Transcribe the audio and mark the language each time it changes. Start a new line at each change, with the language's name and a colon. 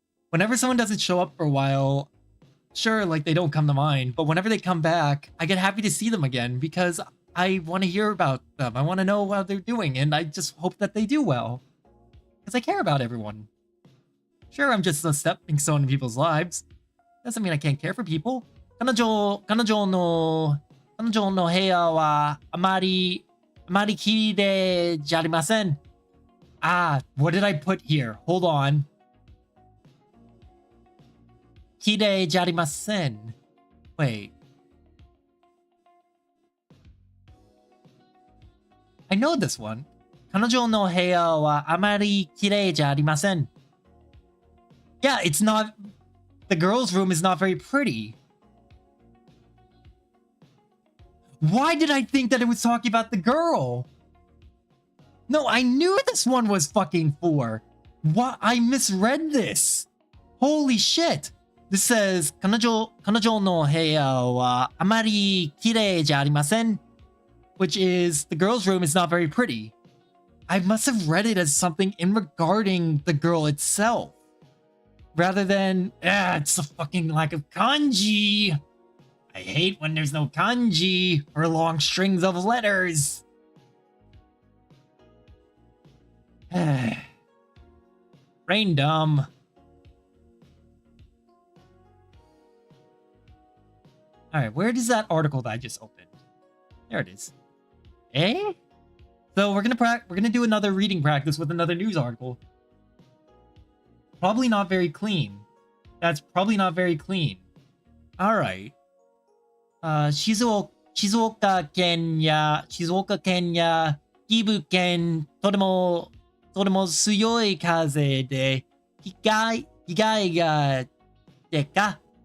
English: Whenever someone doesn't show up for a while, sure, like they don't come to mind, but whenever they come back, I get happy to see them again because I want to hear about them. I want to know how they're doing, and I just hope that they do well. Because I care about everyone. Sure, I'm just a stepping stone in people's lives. Doesn't mean I can't care for people.
Japanese: 彼女の部屋はあまり綺麗じゃありません。
English: Ah, what did I put here? Hold on.
Japanese: 綺麗じゃありません.Wait.
English: I know this one.
Japanese: 彼女の部屋はあまり綺麗じゃありません.
English: Yeah, it's not... The girl's room is not very pretty. Why did I think that it was talking about the girl? No, I knew this one was fucking for. What? I misread this. Holy shit. This says,
Japanese: 彼女の部屋はあまり綺麗じゃありません.
English: Which is, the girl's room is not very pretty. I must have read it as something in regarding the girl itself. Rather than, it's a fucking lack of kanji. I hate when there's no kanji or long strings of letters. Brain dumb. Alright, where is that article that I just opened? There it is. Eh? So we're gonna do another reading practice with another news article. Probably not very clean. That's probably not very clean. Alright.
Japanese: 静岡県や岐阜県とても強い風で被害が出た。